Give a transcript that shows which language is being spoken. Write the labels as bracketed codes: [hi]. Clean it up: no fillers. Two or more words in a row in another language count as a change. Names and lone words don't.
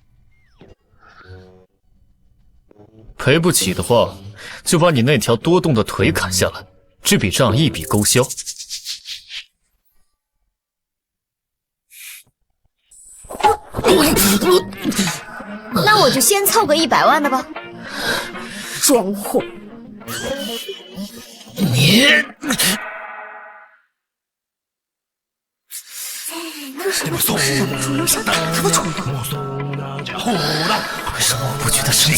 [zh] 賠不起的話，就把你那條多動的腿砍下來，這筆賬一筆勾銷。那我就先湊個100 萬的吧。裝貨！你这是不是忍不住又想打他的衝動？為什麼我不覺得生氣？